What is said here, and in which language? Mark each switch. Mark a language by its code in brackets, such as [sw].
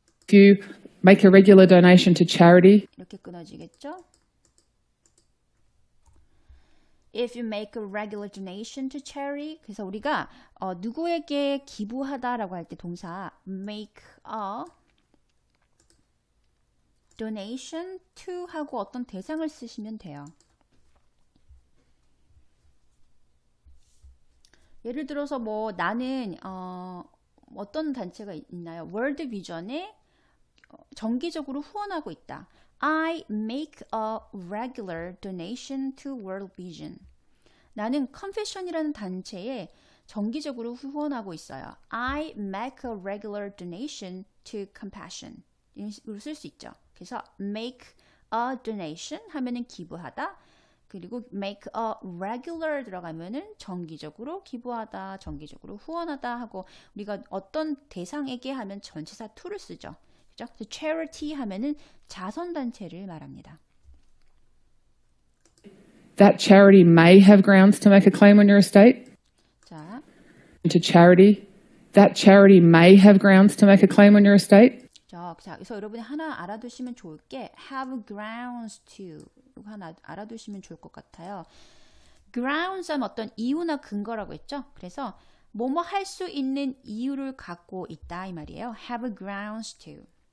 [en] you make a regular donation to charity, [ko] 이렇게 끊어지겠죠? [en] If you make a regular donation to charity, [ko] 그래서 우리가 누구에게 기부하다라고 할 때 동사 make a donation to 하고 어떤 대상을 쓰시면 돼요. 예를 들어서 뭐 나는 어떤 단체가 있나요? 월드 비전에 정기적으로 후원하고 있다. [en] I make a regular donation to World Vision. [ko] 나는 Confession이라는 단체에 정기적으로 후원하고 있어요. [en] I make a regular donation to Compassion. [ko] 이런 식으로 쓸 수 있죠. 그래서 make a donation 하면은 기부하다. 그리고 make a regular 들어가면은 정기적으로 기부하다, 정기적으로 후원하다 하고 우리가 어떤 대상에게 하면 전치사 to를 쓰죠. 그죠? charity 하면은 자선단체를 말합니다. [en] that charity may have grounds to make a claim on your estate? [ko] 자, [en] To charity, that charity may have grounds to make a claim on your estate? [ko] 자, 그래서 여러분이 하나 알아두시면 좋을 게 have grounds to 이거 하나 알아두시면 좋을 것 같아요. grounds 하면 어떤 이유나 근거라고 했죠. 그래서 뭐뭐 할 수 있는 이유를 갖고 있다 이 말이에요. [en] have grounds to.